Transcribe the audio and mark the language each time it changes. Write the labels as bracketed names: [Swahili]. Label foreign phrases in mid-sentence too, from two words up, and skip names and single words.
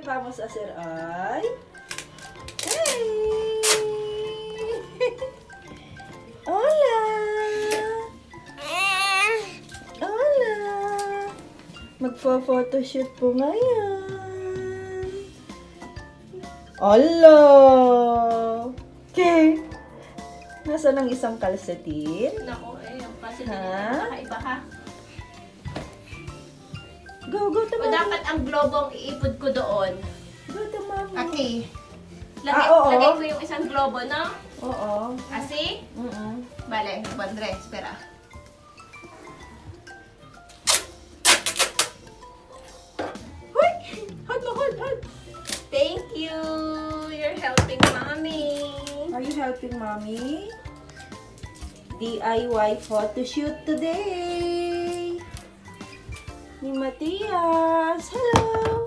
[Spanish] vamos a hacer ay... Hey! Hola! Hola! [Filipino] Magpo-photoshoot po ngayon. [Spanish] Hola! Okay. [Filipino] Nasaan ang isang kalsetin? Nako, kasi Ha? nakaiba ka. [English] Go, go to [Filipino] O [English] mommy. [Filipino] dapat ang globo ang iipod ko doon. [English] Go to mommy. Okay. [Filipino] Oo. Lagay ko yung isang globo, no? Oo. Kasi, [Spanish] vale, pondré, espera. Hoy! [English] Hold mo, hold. Thank you! You're helping mommy. Are you helping mommy? DIY photoshoot today. [Filipino] Ni Matias. Hello.